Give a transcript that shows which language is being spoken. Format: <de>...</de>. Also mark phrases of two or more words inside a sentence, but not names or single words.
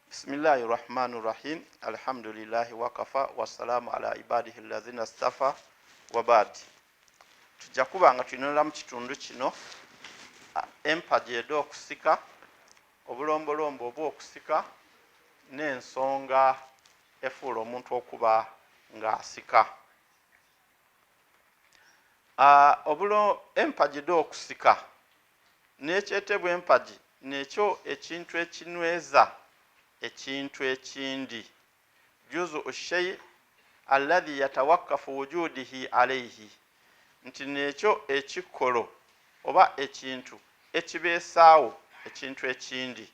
<ar>بسم الله الرحمن الرحيم. الحمد لله وكفى والسلام على عباده الذين اصطفى وبعد.</ar> <lg>Tujja kuba nga tulinolera mu kitundu kino empagi ed'okusika, obulombolombo obw'okusika n'ensonga efuula omuntu okuba ng'asika. Empagi ed'okusika n'ekyetebwa empagi nekyo ekintu ekinyweza ekintu ekindi,</lg> <ar>جزء الشيء الذي يتوقف وجوده عليه,</ar> <lg>nti nekyo ekikolo oba ekintu ekibeesaawo ekintu ekindi.</lg>